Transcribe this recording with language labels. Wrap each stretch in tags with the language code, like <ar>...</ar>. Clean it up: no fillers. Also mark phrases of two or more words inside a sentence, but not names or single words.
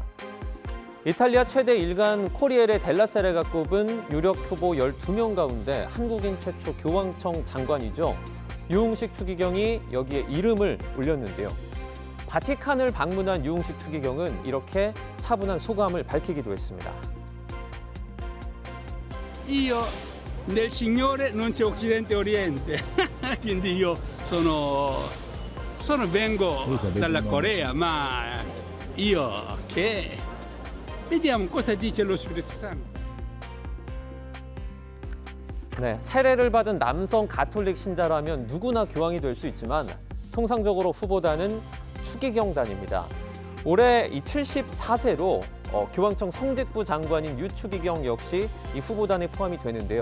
<ko>이탈리아 최대 일간 코리에레 델라세레가 꼽은 유력 후보 12명 가운데 한국인 최초 교황청 장관이죠. 유흥식 추기경이 여기에 이름을 올렸는데요. 바티칸을 방문한 유흥식 추기경은 이렇게 차분한 소감을 밝히기도 했습니다.</ko> <it>Io nel Signore non c'è Occidente e Oriente, quindi io vengo dalla Corea, ma io che vediamo cosa dice lo Spirito Santo.</it> <ko>네, 세례를 받은 남성 가톨릭 신자라면 누구나 교황이 될 수 있지만 통상적으로 후보단은 추기경단입니다. 올해 이 74세로 교황청 성직부 장관인 유추기경 역시 이 후보단에 포함이 되는데요.</ko>